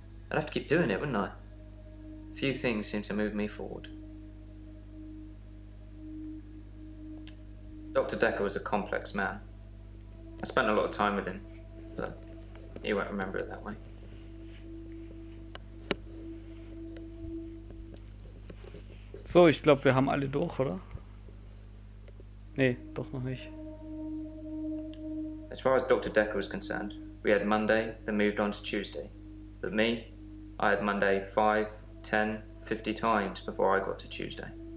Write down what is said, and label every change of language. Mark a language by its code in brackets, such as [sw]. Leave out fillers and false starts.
[en] I'd have to keep doing it, wouldn't I? Few things seem to move me forward. Dr. Dekker was a complex man. I spent a lot of time with him, but he won't remember it that way. [de] So, ich glaube, wir haben alle durch, oder? Nee, doch noch nicht. [en] As far as Dr. Dekker was concerned, we had Monday, then moved on to Tuesday. But me, I had Monday 5, 10, 50 times before I got to Tuesday.